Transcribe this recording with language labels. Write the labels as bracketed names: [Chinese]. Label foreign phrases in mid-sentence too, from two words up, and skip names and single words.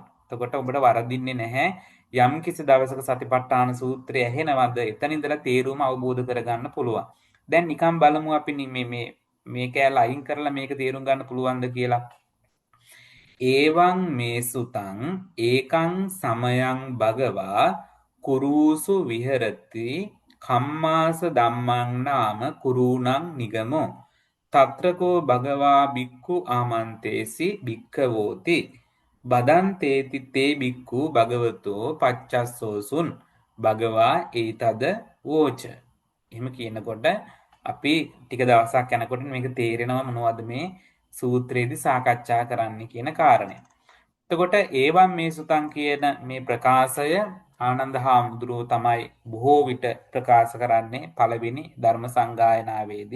[Sinhala] එතකොට ඔබට වරදින්නේ නැහැ. යම් කිසි දවසක සතිපට්ඨාන සූත්‍රය ඇහෙනවද එතන ඉඳලා තේරුම අවබෝධ කරගන්න පුළුවන්. දැන් නිකන් බලමු අපි මේ කෑල්ල අයින් කරලා මේක තේරුම් ගන්න පුළුවන්ද කියලා. [Pali] ඒවං මේ සුතං ඒකං සමයං භගවා කුරුසු විහෙරති කම්මාස ධම්මං නාම කුරුණං නිගමෝ තත්‍රකෝ භගවා බික්ඛු ආමන්තේසි භික්ඛවෝති බදන්තේති තේ බික්ඛු භගවතෝ පච්චස්සෝසුන් භගවා ඒතද වෝච. [Sinhala] එහෙම කියනකොට අපි ටික දවසක් යනකොට මේක තේරෙනවා මොනවද මේ සූත්‍රයේදී සාකච්ඡා කරන්න කියන කාරණය. එතකොට [Pali] ඒවම් මේ සුතං [Sinhala] කියන මේ ප්‍රකාශය ආනන්ද හාමුදුරුවෝ තමයි බොහෝ විට ප්‍රකාශ කරන්නේ පළවෙනි ධර්ම සංගායනාවේදී.